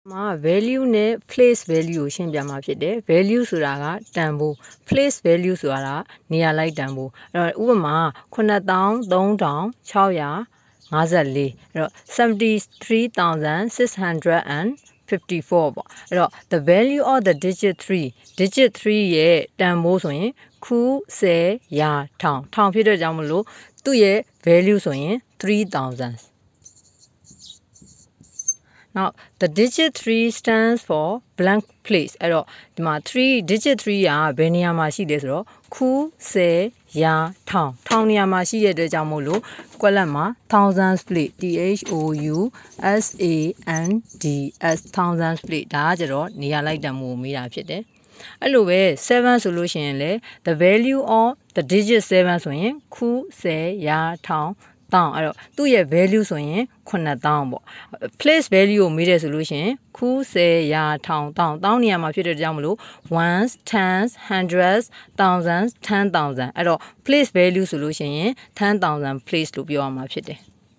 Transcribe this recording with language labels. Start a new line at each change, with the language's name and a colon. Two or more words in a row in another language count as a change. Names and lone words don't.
Burmese: value နဲ့
English: place value
Burmese: ကိုရှင်းပြမှာဖြစ်တယ် value ဆိုတာကတန်ဖိုး place value ဆိုတာကနေရာလိုက်တန်ဖိုးအဲ့တော့ဥပမာ93,654အဲ့တော့73,654ပေါ့အဲ့တော့
English: the value of the digit 3
Burmese: ရဲ့တန်ဖိုးဆိုရင်ခု10ရာထောင်ဖြစ်တဲ့ကြောင့်မလို့သူ့ရဲ့ value ဆိုရင်3000
English: Now the digit 3 stands for blank place
Burmese: အဲ့တော့ဒီမှာdigit 3ကဘယ်နေရာမှာရှိလဲဆိုတော့ခု10ရာထောင်နေရာမှာရှိတဲ့အတွက်ကြောင့်မို့လို့ကွက်လက်မှာ
English: thousands place thousands place
Burmese: ဒါကကြတော့နေရာလိုက်တန်ဖိုးကိုမေးတာဖြစ်တယ်အဲ့လိုပဲ7ဆိုလို့ရှိရင်လေ
English: the value of the digit 7
Burmese: ဆိုရင်ခု10ရာထောင်တောင်းအဲ့တော့သူ့ရဲ့ value ဆိုရင်9000ပေါ့
English: place value
Burmese: ကိုမေးတယ်ဆိုလို့ရှိရင်ခု10ရာထောင်တောင်းနေရာမှာဖြစ်တဲ့ကြောင့်မလို့
English: ones tens hundreds thousands 10,000
Burmese: အဲ့တော့
English: place value
Burmese: ဆိုလို့ရှိရင်
English: 10,000 place
Burmese: လို့ပြောရမှာဖြစ်တယ်